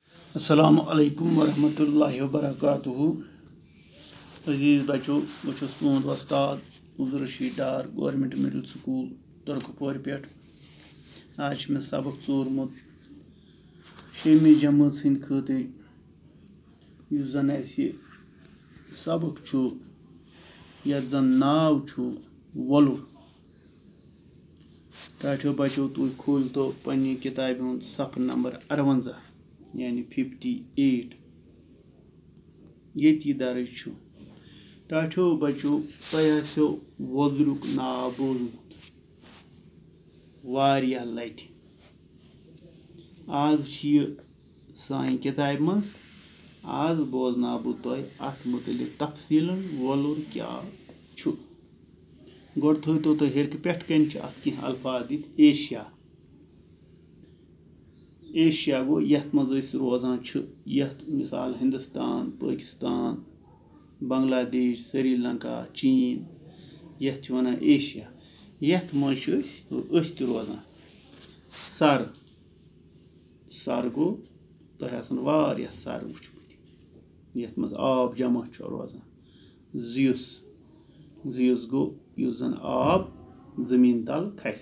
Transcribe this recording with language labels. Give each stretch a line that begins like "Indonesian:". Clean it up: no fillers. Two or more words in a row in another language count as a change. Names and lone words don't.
Arabic: السلام عليكم ورحمة الله وبركاته.
Kashmiri: अजीज़ बच्चों, बह छुस तुहद वस्ताद उज़ुर रशीद डार गवर्नमेंट मिडिल स्कूल तुर्कपोर पे। आज मे सबक चोरमुत 6वीं जमात हंद खतर युस जन असे सबक छु यथ जन नाव छु वोलुर। टाठियो बच्चों तुम खोल तो पन्नी किताब हुंद सफ़र नंबर 58 यानी 58 ये दर्ज छु। टाठियो बच्चों तुम वोलुरुक नाव बोजमुत वारिया लट। आज सान किताब मज आज बोजना बह तुह अत मुतलिक तफसीलन वोलुर क्या छु। गोड़ थो तुह हेरक पे कन कह अल्फाज दित एशिया। एशिया गो यथ मज रोजान यथ मिसाल हिंदुस्तान, पाकिस्तान, बांग्लादेश, श्रीलंका, चीन यथ वनान एशिया। यथ मज रोजान सर सर गो तुह वारिया सर वुचमुत यथ मज आब जमा रोजान। जियुस जियुस गो युस जन आब जमीन तल खस।